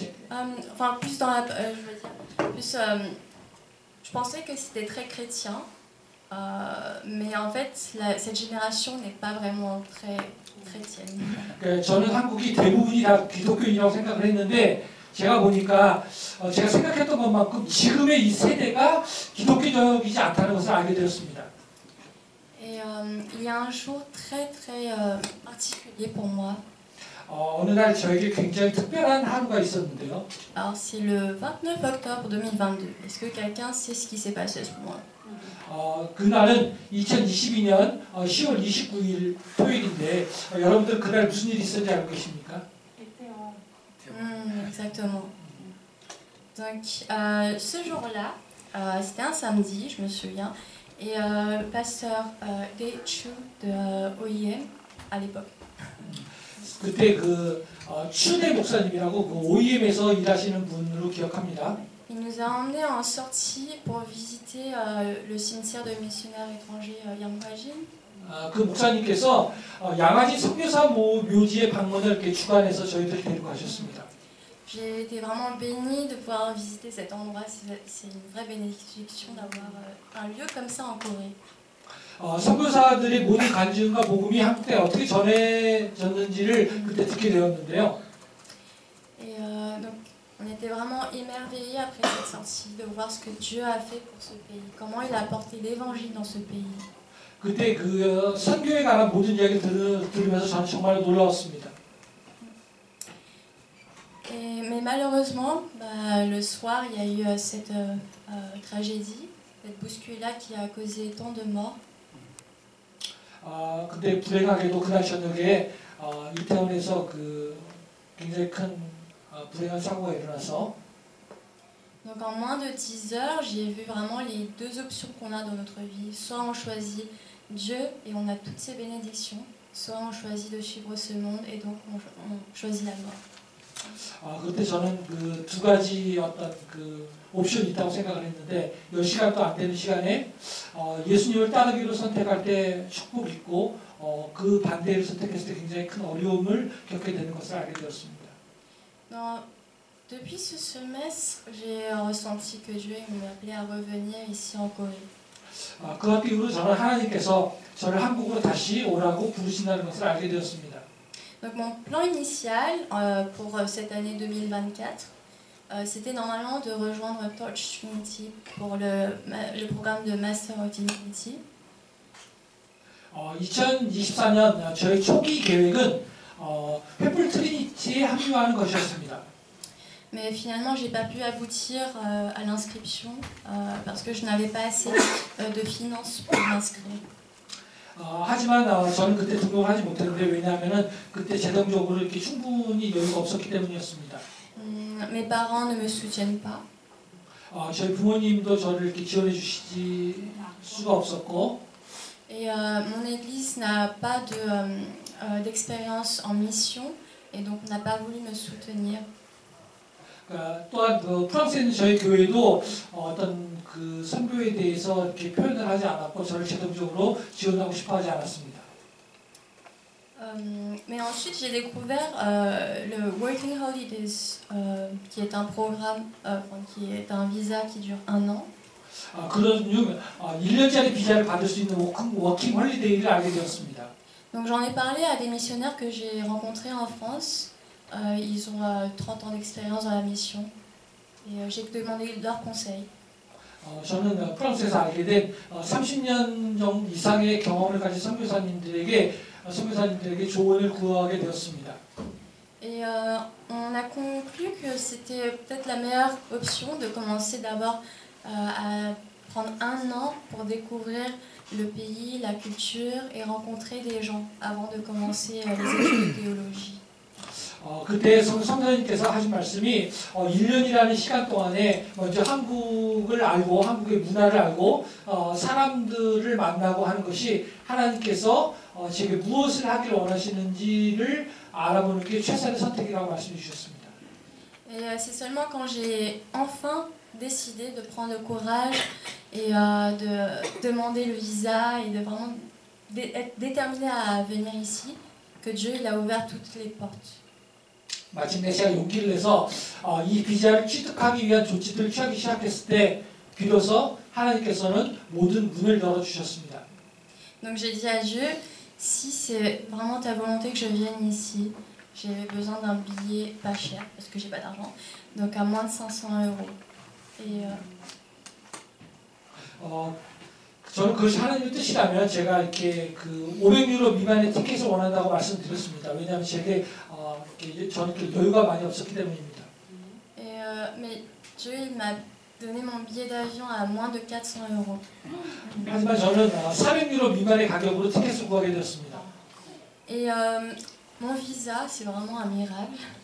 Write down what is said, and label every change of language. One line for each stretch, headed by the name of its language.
French: Enfin, plus dans la, je veux dire, plus, je pensais que c'était très chrétien, mais en fait, cette génération n'est pas vraiment très chrétienne.
Korean: 저는 한국이 대부분이 다 기독교인이라고 생각을 했는데 제가 보니까 제가 생각했던 것만큼 지금의 이 세대가 기독교적이지 않다는 것을 알게 되었습니다.
French: Et il y a un jour très particulier pour moi.
Korean: 어느 날 저에게 굉장히 특별한 하루가 있었는데요.
French: Alors c'est le 29 octobre 2022. Est-ce que quelqu'un sait ce qui s'est passé à ce moment-là?
Korean: 그날은 2022년 10월 29일 토요일인데 여러분들 그날 무슨 일이 있었는지 알고 계십니까?
French: Exactement. Donc ce jour-là, c'était un samedi, je me souviens, et le pasteur Dae Chu de OIM à l'époque.
Korean: 그때 그 추대 목사님이라고 그 OEM에서 일하시는 분으로 기억합니다.
French: Il nous a emmenés en sortie pour visiter le cimetière de missionnaires étrangers Yanghwajin.
Korean: 그 목사님께서 양화진 선교사 묘지에 방문을 이렇게 주관해서 저희들 데리고 가셨습니다.
French: J'ai été vraiment bénie de pouvoir visiter cet endroit. C'est une vraie bénédiction d'avoir un lieu comme ça en Corée.
Korean: 선교사들의 모든 간증과 복음이 한국에 어떻게 전해졌는지를 그때 듣게 되었는데요.
French: Et donc, on était vraiment émerveillés après cette sortie de voir ce que Dieu a fait pour ce pays, comment il a apporté l'évangile dans ce pays.
Korean: 그때 그 선교에 관한 모든 이야기를 들으면서 저는 정말 놀라웠습니다.
French: Mais malheureusement, le soir, il y a eu cette tragédie, cette bousculade qui a causé tant de morts.
Korean: 근데 불행하게도 그날 저녁에 이태원에서 그 굉장히 큰 불행한 사고가 일어나서.
French: Donc en moins de 10 heures, j'ai vu vraiment les 2 options qu'on a dans notre vie. Soit on choisit Dieu et on a toutes ses bénédictions, soit on choisit de suivre ce monde et donc on choisit la mort.
Korean: 그때 저는 그 2가지 어떤 그 옵션이 있다고 생각을 했는데 10시간도 안 되는 시간에 예수님을 따르기로 선택할 때 축복이 있고 그 반대를 선택했을 때 굉장히 큰 어려움을 겪게 되는 것을 알게 되었습니다.
French: Depuis ce semestre, j'ai ressenti que Dieu m'appelait à revenir ici en Corée.
Korean: 그 이후로 저는 하나님께서 저를 한국으로 다시 오라고 부르신다는 것을 알게 되었습니다.
French: Donc mon plan initial pour cette année 2024, c'était normalement de rejoindre Torch Trinity pour le programme de Master of Divinity.
Korean: 2024년 저의 초기 계획은 횃불 트리니티에 합류하는 것이었습니다.
French: Mais finalement, j'ai pas pu aboutir à l'inscription parce que je n'avais pas assez de finances pour m'inscrire.
Korean: 하지만 저는 그때 등록을 하지 못했는데 왜냐하면은 그때 재정적으로 이렇게 충분히 여유가 없었기 때문이었습니다.
French: Mes parents ne me soutiennent pas.
Korean: 저희 부모님도 저를 이렇게 지원해 주시지 수가 없었고.
French: Et mon église n'a pas d'expérience en mission et donc n'a pas voulu me soutenir.
Korean: 또한 프랑스에 있는 저희 교회도 어떤 그 선교에 대해서 이렇게 표현을 하지 않았고 저를 제도적으로 지원하고 싶어하지 않았습니다.
French: Mais ensuite, j'ai découvert le Working Holidays, qui est un programme, qui est un visa qui dure 1 an.
Korean: 그런 1년짜리 비자를 받을 수 있는 워킹 홀리데이를 알게 되었습니다.
French: Donc j'en ai parlé à des missionnaires que j'ai rencontrés en France. Ils ont 30 ans d'expérience dans la mission. Et j'ai demandé leurs conseils.
Korean: 저는 프랑스에서 알게 된 30년 정도 이상의 경험을 가진 선교사님들에게 조언을 구하게 되었습니다.
French: Et on a conclu que c'était peut-être la meilleure option de commencer d'abord à prendre 1 an pour découvrir le pays, la culture et rencontrer des gens avant de commencer les études de théologie.
Korean: 그때 성도님께서 하신 말씀이 1년이라는 시간 동안에 먼저 한국을 알고 한국의 문화를 알고 사람들을 만나고 하는 것이 하나님께서 제게 무엇을 하기를 원하시는지를 알아보는 게 최선의 선택이라고 말씀해 주셨습니다.
French: Et c'est seulement quand j'ai enfin décidé de prendre le courage et de demander le visa et de vraiment être déterminé à venir ici que Dieu il a ouvert toutes les portes.
Korean: 마침내 제가 용기를 내서 이 비자를 취득하기 위한 조치들을 취하기 시작했을 때 비로소 하나님께서는 모든 문을 열어주셨습니다.
French: Donc j'ai dit à Dieu, si c'est vraiment ta volonté que je vienne ici, j'ai besoin d'un billet pas cher parce que j'ai pas d'argent, donc à moins de 500 €. Et
Korean: 저는 그것이 하나님의 뜻이라면 제가 이렇게 그 500유로 미만의 티켓을 원한다고 말씀드렸습니다. 왜냐하면 제게 저는 여유가 많이 없었기 때문입니다.
French: mais Dieu il m'a donné mon billet d'avion à moins de 400 €.
Korean: 하지만 저는 400유로 미만의 가격으로 티켓을 구하게 되었습니다.
French: Et mon visa, c'est vraiment un miracle.